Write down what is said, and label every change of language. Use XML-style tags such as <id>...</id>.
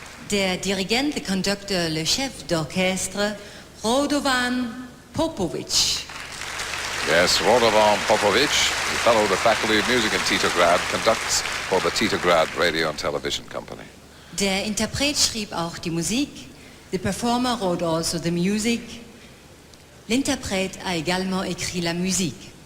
<de>Der Dirigent,</de> <fr>le conducteur, le chef d'orchestre,</fr> <de>Radovan Popovic.</de> <en>Yes, Radovan Popovic, the fellow of the Faculty of Music in Titograd, conducts for the Titograd Radio and Television Company.</en> <de>Der Interpret schrieb auch die Musik.</de> <en>The performer wrote also the music.</en> <fr>L'interprète a également écrit la musique.</fr>